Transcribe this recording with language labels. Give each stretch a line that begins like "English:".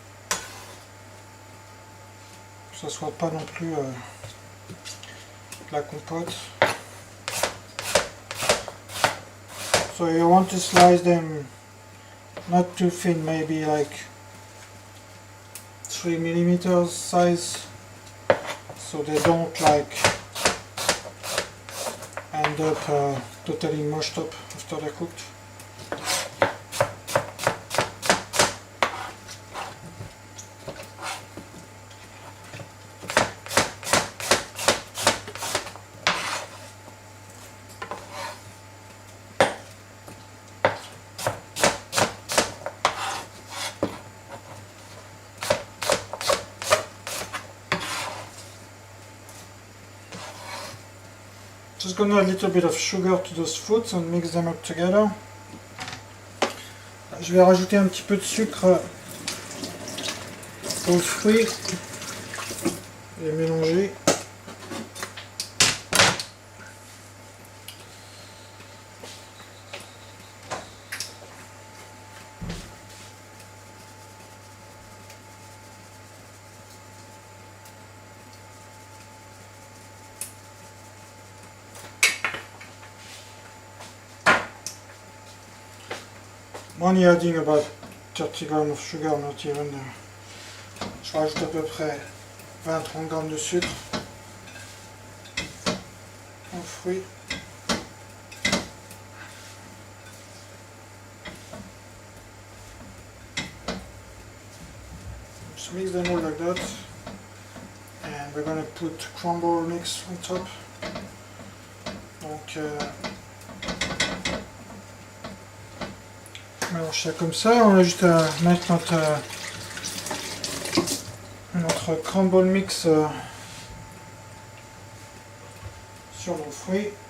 French: Que ce soit pas non plus de la compote.
English: So you want to slice them not too thin, maybe like 3 millimeters size, so they don't like end up totally mushed up after they're cooked. Just gonna add a little bit of sugar to those fruits and mix them up together.
French: Je vais rajouter un petit peu de sucre aux fruits et mélanger.
English: I'm only adding about 30 grams of sugar, not even.
French: Je rajoute à peu près 20-30 grammes de sucre aux fruits.
English: Just mix them all like that, and we're gonna put crumble mix on top.
French: Donc on mélange ça comme ça, on a juste à mettre notre crumble mix sur nos fruits.